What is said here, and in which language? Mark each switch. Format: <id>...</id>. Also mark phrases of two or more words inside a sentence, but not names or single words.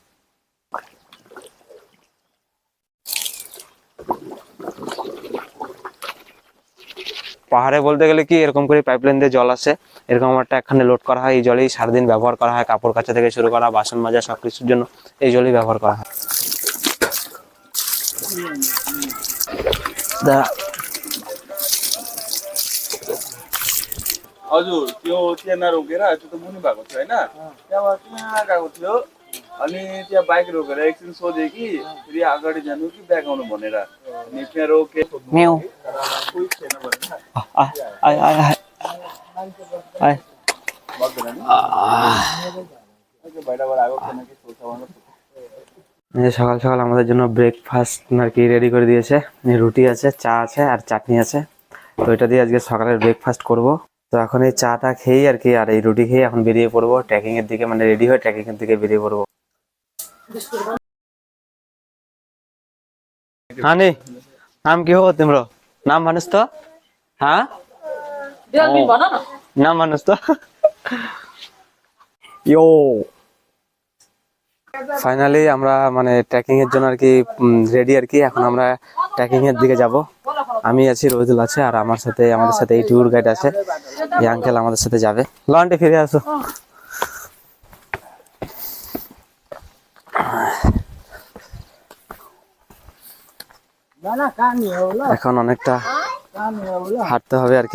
<bn>পাহাড়ে বলতে গেলে কি এরকম করে পাইপলাইন দিয়ে জল আসে, এরকম একটা এখানে লোড করা হয়। এই জলেই সারাদিন ব্যবহার করা হয়, কাপড় কাচা থেকে শুরু করা, বাসন মাজা সবকিছুর জন্য এই জলই ব্যবহার করা হয়।</bn> <ne>हजुर त्यो त्यहाँ रोकेर त्यो त मुनि भएको थियो होइन, त्यहाँबाट त्यहाँ गएको थियो। अनि त्यहाँ बाइक रोकेर एकछिन सोधेँ कि फेरि अगाडि जानु कि ब्याक आउनु भनेर। अनि त्यहाँ रोके म्याउ कोही छैन भनेर बग्दैन नि बाहिरबाट आएको छैन कि सोध्छ भनेर।</ne> <bn>সকাল সকাল আমাদের জন্য ব্রেকফাস্ট আর কি রেডি করে দিয়েছে। রুটি আছে, চা আছে আর চাটনি আছে। তো এটা দিয়ে আজকে সকালের ব্রেকফাস্ট করব। তো এখন এই চাটা খেয়েই আর কি, আর এই রুটি খেয়ে এখন বেরিয়ে পড়বো ট্রেকিং এর দিকে, মানে রেডি হয়ে ট্রেকিং এর দিকে বেরিয়ে পড়বো।</bn> <ne>हाँ नहीं, नाम के हो तिम्रो? नाम भन्नुहोस् त। हाँ नाम भन्नुहोस् त।</ne> <bn>यो ফাইনালি আমরা মানে ট্রেকিং এর জন্য আর কি রেডি আর কি। এখন আমরা ট্রেকিং এর দিকে যাব। আমি আছি, রোহিদুল আছে, আর আমাদের সাথে এই</bn> <en>tour guide</en> <bn>আছে, এই আঙ্কেল আমাদের সাথে যাবে। লন্ডে ফিরে আসো। এখন অনেকটা হাঁটতে হবে আর কি।</bn>